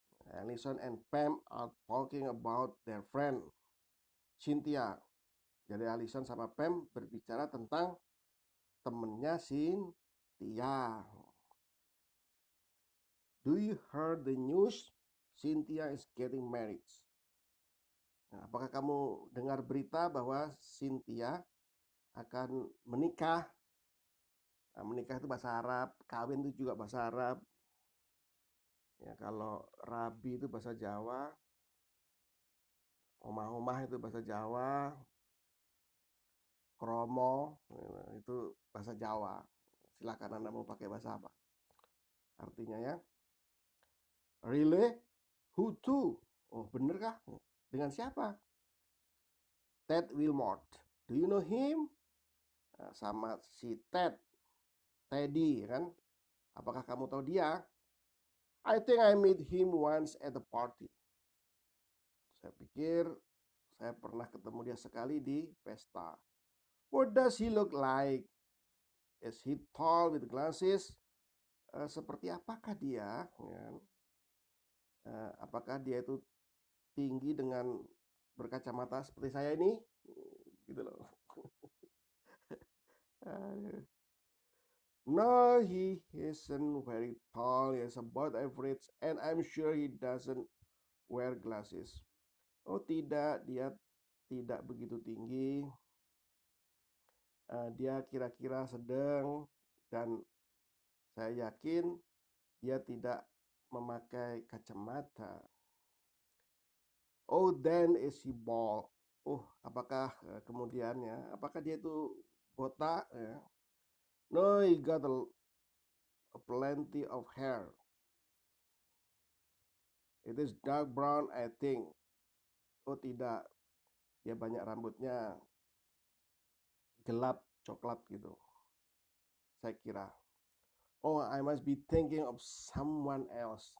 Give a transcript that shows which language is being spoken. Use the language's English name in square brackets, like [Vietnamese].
[English] Alison and Pam are talking about their friend Cynthia. [Indonesian] Jadi Alison sama Pam berbicara tentang temennya Cynthia. [English] Do you heard the news? Cynthia is getting married. [Indonesian] Nah, apakah kamu dengar berita bahwa Cynthia akan menikah? Nah, menikah itu bahasa Arab, kawin itu juga bahasa Arab. Ya, kalau rabi itu bahasa Jawa. Omah-omah itu bahasa Jawa, kromo itu bahasa Jawa. Silakan Anda mau pakai bahasa apa. Artinya ya. [English] Really? Who to? [Indonesian] Oh, bener kah? Dengan siapa? Ted Wilmot. [English] Do you know him? [Indonesian] Nah, sama si Teddy kan? Apakah kamu tahu dia? [English] I think I meet him once at a party. [Indonesian] Saya pikir saya pernah ketemu dia sekali di pesta. [English] What does he look like? Is he tall with glasses? [Indonesian] Seperti apakah dia? Ya. Apakah dia itu tinggi dengan berkacamata seperti saya ini? Gitu loh. [English] No, he isn't very tall. He's about average, and I'm sure he doesn't wear glasses. [Indonesian] Oh tidak, dia tidak begitu tinggi. Dia kira-kira sedang, dan saya yakin dia tidak memakai kacamata. [English] Oh, then is he bald? [Indonesian] Oh, apakah kemudiannya? Apakah dia itu botak? Ya? [English] No, he got a plenty of hair. It is dark brown, I think. [Indonesian] Oh tidak, dia banyak rambutnya gelap coklat gitu. Saya kira. [English] Oh, I must be thinking of someone else.